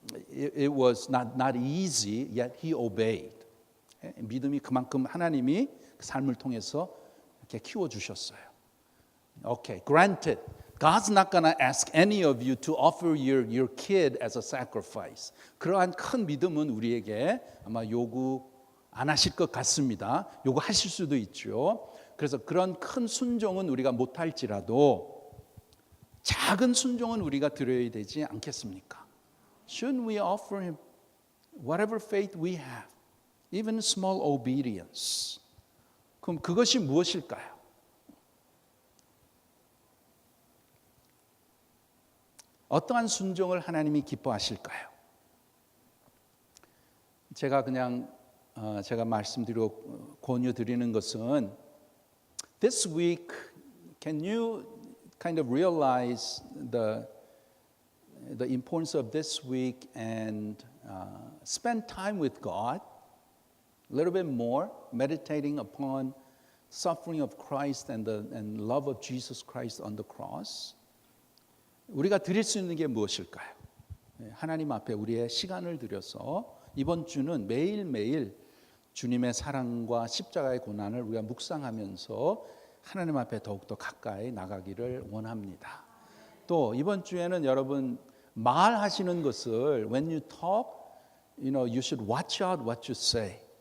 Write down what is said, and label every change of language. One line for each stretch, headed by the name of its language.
English: it was not easy, yet he obeyed.
Korean: 믿음이 그만큼 하나님이 그 삶을 통해서 이렇게 키워주셨어요.
English: Okay, granted, God's not going to ask any of you to offer your kid as a sacrifice.
Korean: 그러한 큰 믿음은 우리에게 아마 요구 안 하실 것 같습니다. 요구하실 수도 있죠. 그래서 그런 큰 순종은 우리가 못할지라도 작은 순종은 우리가 드려야 되지 않겠습니까?
English: Shouldn't we offer him whatever faith we have, even small obedience?
Korean: 그럼 그것이 무엇일까요? 어떠한 순종을 하나님이 기뻐하실까요? 제가 그냥 제가 말씀드리고 권유드리는 것은
English: This week, can you kind of realize the importance of this week and spend time with God a little bit more, meditating upon suffering of Christ and love of Jesus Christ on the cross?
Korean: 우리가 드릴 수 있는 게 무엇일까요? 하나님 앞에 우리의 시간을 들여서 이번 주는 매일매일 주님의 사랑과 십자가의 고난을 우리가 묵상하면서 하나님 앞에 더욱더 가까이 나가기를 원합니다. 또 이번 주에는 여러분 말하시는 것을
English: when you talk, you should watch out what you say.